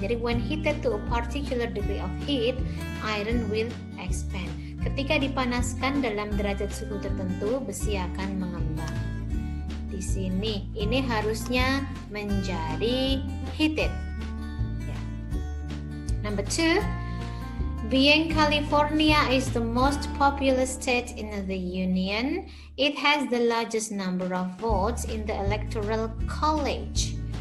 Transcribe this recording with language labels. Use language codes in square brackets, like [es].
[en] Jadi when heated to a particular degree of heat, iron will expand. [id] Ketika dipanaskan dalam derajat suhu tertentu, besi akan mengembang. Di sini ini harusnya menjadi heated. Ya. [en] Number 2, being California is the most populous state in the Union, it has the largest number of votes in the Electoral College.